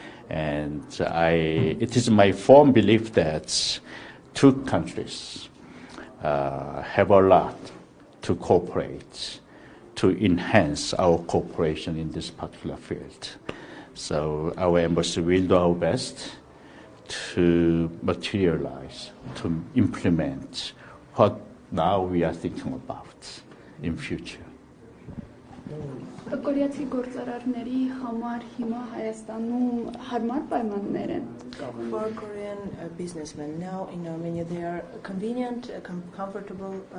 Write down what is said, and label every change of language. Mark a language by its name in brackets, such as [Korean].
[English] And it is my firm belief that two countries have a lot to cooperate, to enhance our cooperation in this particular field. So our embassy will do our best to materialize, to implement what now we are thinking about in future. [Armenian] Կորեացի գործարարների համար հիմա Հայաստանում հարմար պայմաններ են։ [English] For Korean businessmen now in Armenia, they are convenient, comfortable.